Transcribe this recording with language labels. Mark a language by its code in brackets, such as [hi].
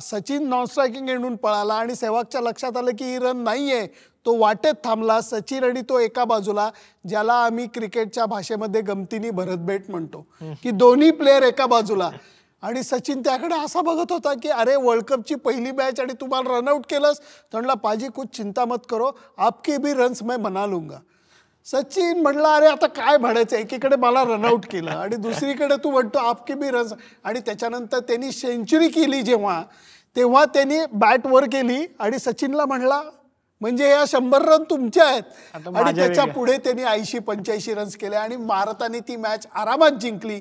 [mr] Sachin non striking एंडून पळाला आणि सेहवागच्या लक्षात आलं की ही रन नाही आहे. तो वाटेत थांबला. सचिन आणि तो एका बाजूला, ज्याला आम्ही क्रिकेटच्या भाषेमध्ये गमतीने भरतभेट म्हणतो की दोन्ही प्लेयर एका बाजूला. आणि सचिन त्याकडे असा बघत होता की अरे वर्ल्ड कपची पहिली मॅच आणि तुम्हाला रनआउट केलंस. तो म्हणला [hi] पाजी कुछ चिंता मत करो, आपके भी रन्स मैं बना लूंगा. [mr] सचिन म्हणला अरे आता काय म्हणायचं, एकीकडे मला रनआउट केलं आणि दुसरीकडे तू म्हणतो [hi] आपके बी रन्स. [mr] आणि त्याच्यानंतर त्यांनी सेंचुरी केली तेव्हा त्यांनी बॅट वर केली आणि सचिनला म्हणला म्हणजे या 100 रन तुमच्या आहेत. आणि त्याच्या पुढे त्यांनी 80-85 रन्स केले आणि भारताने ती मॅच आरामात जिंकली.